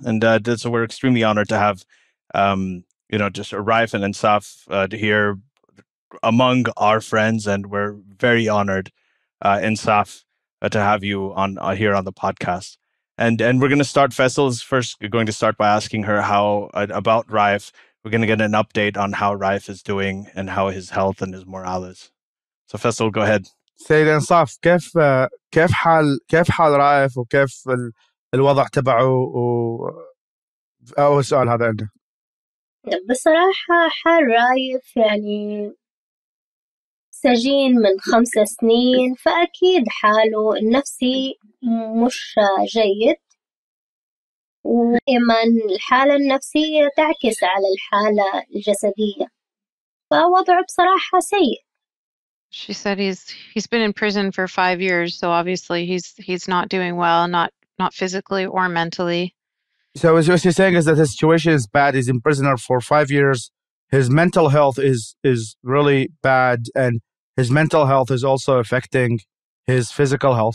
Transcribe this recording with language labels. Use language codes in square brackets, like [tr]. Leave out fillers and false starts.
[en] And so we're extremely honored to have, just Raif and Ensaf here among our friends, and we're very honored, Ensaf, to have you on here on the podcast. And we're going to start. Faisal's first going to start by asking her how about Raif. We're going to get an update on how Raif is doing and how his health and his morale is. So Faisal, go ahead. [ar] سيد انصاف، كيف حال رايف وكيف الوضع تبعه أول سؤال هذا عنده. بصراحة حال رايف يعني سجين من 5 سنين، فأكيد حاله النفسي مش جيد، ودائما الحالة النفسية تعكس على الحالة الجسدية، فوضعه بصراحة سيء. [en] She said he's been in prison for 5 years, so obviously he's not doing well, not physically or mentally. So what you're saying is that his situation is bad. He's in prison for 5 years. His mental health is really bad, and his mental health is also affecting his physical health.